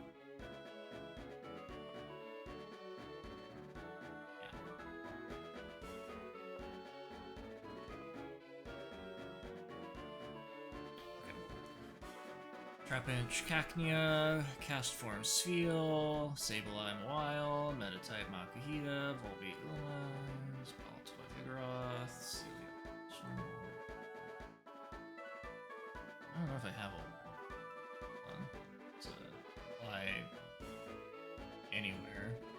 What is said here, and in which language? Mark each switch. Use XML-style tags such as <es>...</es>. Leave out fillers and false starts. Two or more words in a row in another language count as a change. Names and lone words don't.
<en>Yeah. Okay. Trapinch Cacnea, Cast Form Sfeel, Sableye Mawile, Metatype Makuhita, Volbeat Lunars, Baltoy Vigoroth, Celia. know if I have one to apply anywhere.</en>